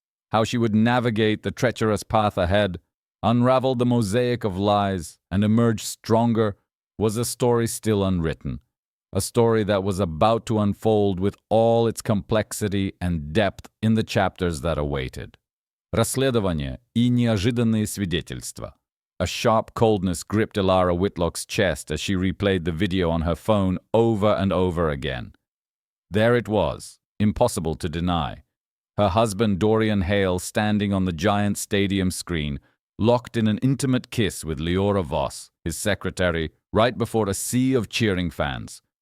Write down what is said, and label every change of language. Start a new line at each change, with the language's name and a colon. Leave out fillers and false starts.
English: How she would navigate the treacherous path ahead, unravel the mosaic of lies, and emerge stronger was a story still unwritten, a story that was about to unfold with all its complexity and depth in the chapters that awaited.
Russian: Расследование и неожиданные свидетельства.
English: A sharp coldness gripped Ilara Whitlock's chest as she replayed the video on her phone over and over again. There it was, impossible to deny. Her husband Dorian Hale standing on the giant stadium screen, locked in an intimate kiss with Leora Voss, his secretary, right before a sea of cheering fans.